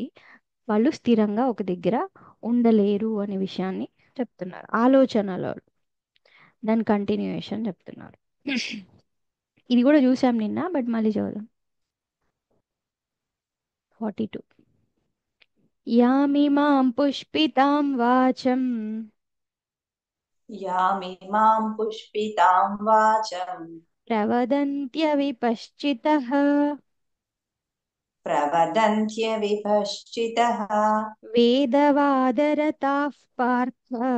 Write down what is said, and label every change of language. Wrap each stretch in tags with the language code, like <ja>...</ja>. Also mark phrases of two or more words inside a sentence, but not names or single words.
<te>వాళ్ళు స్థిరంగా ఒక దగ్గర ఉండలేరు అనే విషయాన్ని చెప్తున్నారు. ఆలోచనలో దాని కంటిన్యూయేషన్ చెప్తున్నారు. ఇది కూడా చూసాం నిన్న, బట్ మళ్ళీ చదువుదాం.</te> <sa>42. యామిమాం పుష్పితాం వాచం यामिमां पुष्पितां वाचं ప్రవదంత్యవిపశ్చితః प्रवदन्त्यविपश्चितः వేదవాదరతాః పార్థ</sa>